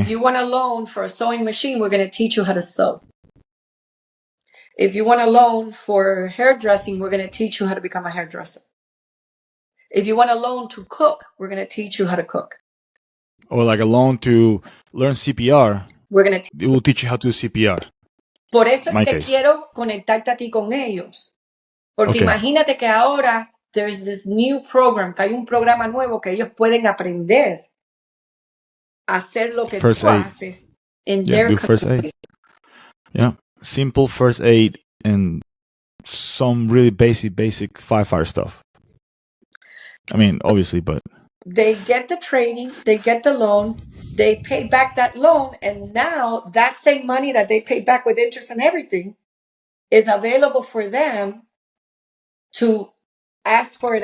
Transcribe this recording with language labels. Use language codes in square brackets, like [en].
[en] If you want a loan for a sewing machine, we're going to teach you how to sew. If you want a loan for hairdressing, we're going to teach you how to become a hairdresser. If you want a loan to cook, we're going to teach you how to cook. Or like a loan to learn CPR. It will teach you how to do CPR. [es] Por eso es que quiero conectarte a ti con ellos. Porque imagínate que ahora [en] there's this new program, [es] que hay un programa nuevo que ellos pueden aprender a hacer lo que tú haces [en] in Yeah, their do first aid. community. Yeah, simple first aid and some really basic firefighter stuff. I mean, obviously, but They get the training, they get the loan, they pay back that loan, and now that same money that they paid back with interest and everything is available for them to ask for it